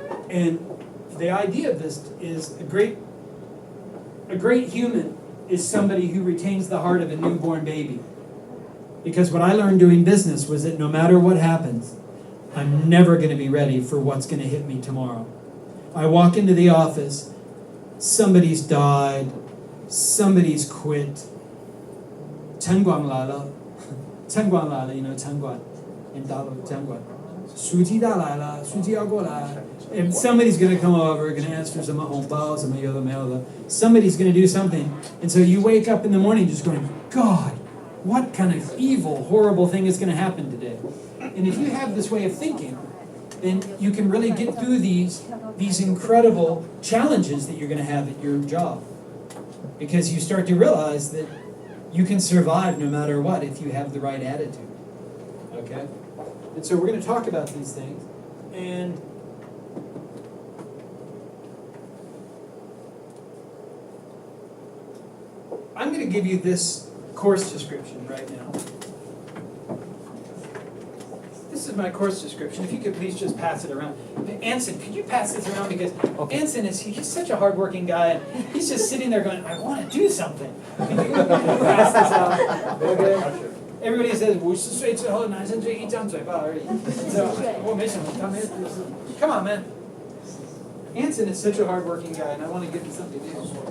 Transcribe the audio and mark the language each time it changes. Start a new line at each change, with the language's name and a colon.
English: And the idea of this is a great human is somebody who retains the heart of a newborn baby. Because what I learned doing business was that no matter what happens, I'm never going to be ready for what's going to hit me tomorrow. I walk into the office, somebody's died, somebody's quit.
Chinese: 城管来了，城管来了，
English: you know
Chinese: 城管in 大陆城管，书记大来了，书记要过来。
English: And somebody's going to come over, going to ask for some hongbao, some yada. Somebody's going to do something, and so you wake up in the morning just going, God, what kind of evil, horrible thing is going to happen today? And if you have this way of thinking, then you can really get through these incredible challenges that you're going to have at your job. Because you start to realize that you can survive no matter what if you have the right attitude. Okay? And so we're going to talk about these things. And I'm going to give you this course description right now. This is my course description. If you could please just pass it around. Anson, could you pass this around? Because Anson he's such a hardworking guy, and he's just sitting there going, I want to do something. Can you pass this out? Okay. Everybody says
Chinese: 50岁之后男生就一张嘴巴而已。
English: So,
Chinese: 我没什么，他没有。
English: Come on, man. Anson is such a hardworking guy, and I want to give him something to do.